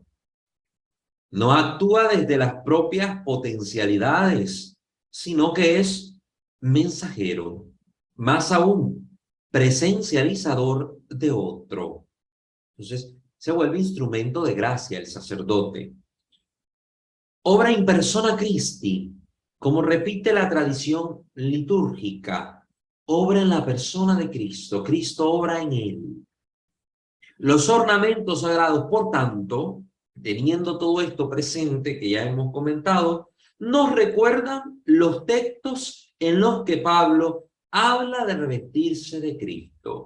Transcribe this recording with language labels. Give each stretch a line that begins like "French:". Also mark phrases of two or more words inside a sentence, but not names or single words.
Spanish: No actúa desde las propias potencialidades, sino que es mensajero, más aún, presencializador de otro. Entonces, se vuelve instrumento de gracia el sacerdote.
Latin: Obra in persona Christi,
Spanish: como repite la tradición litúrgica, obra en la persona de Cristo, Cristo obra en él. Los ornamentos sagrados, por tanto, teniendo todo esto presente que ya hemos comentado, nos recuerdan los textos en los que Pablo habla de revestirse de Cristo.